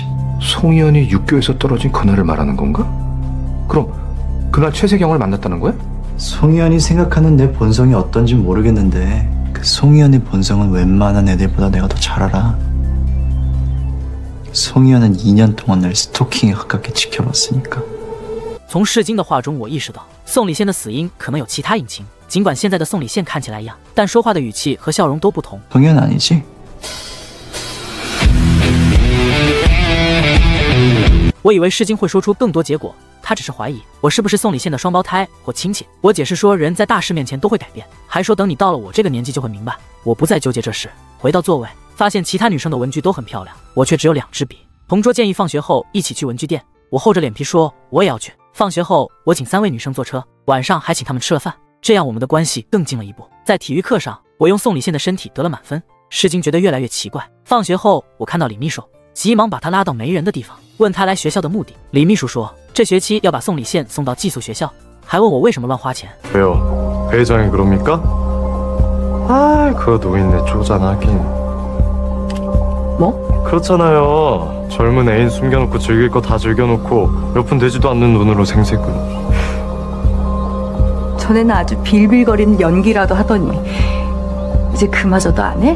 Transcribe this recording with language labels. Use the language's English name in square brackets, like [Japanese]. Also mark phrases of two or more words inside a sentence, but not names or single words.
[Korean] 송이언이 육교에서 떨어진 그날을 말하는 건가? 그럼 그날 최세경을 만났다는 거야? 송이언이 생각하는 내 본성이 어떤지 모르겠는데 그 송이언의 본성은 웬만한 애들보다 내가 더 잘 알아. 송이언은 2년 동안 날 스토킹에 가깝게 지켜봤으니까. [Chinese] 从世金的话中，我意识到宋礼宪的死因可能有其他隐情。尽管现在的宋礼宪看起来一样，但说话的语气和笑容都不同。 [Korean] 송이언 아니지? [Chinese] 我以为世金会说出更多结果，他只是怀疑我是不是宋礼宪的双胞胎或亲戚。我解释说，人在大事面前都会改变，还说等你到了我这个年纪就会明白。我不再纠结这事，回到座位，发现其他女生的文具都很漂亮，我却只有2支笔。同桌建议放学后一起去文具店，我厚着脸皮说我也要去。放学后，我请3位女生坐车，晚上还请她们吃了饭，这样我们的关系更近了一步。在体育课上，我用宋礼宪的身体得了满分，世金觉得越来越奇怪。放学后，我看到李秘书，急忙把他拉到没人的地方，问他来学校的目的。李秘书说，这学期要把宋礼宪送到寄宿学校，还问我为什么乱花钱。 [Korean] 왜요? 회장이 그럽니까? 아, 그 노인네 쪼잔하긴. 뭐? 그렇잖아요. 젊은 애인 숨겨놓고 즐길 거 다 즐겨놓고 몇 푼 되지도 않는 돈으로 생색을. 전에는 아주 빌빌거리는 연기라도 하더니 이제 그마저도 안 해?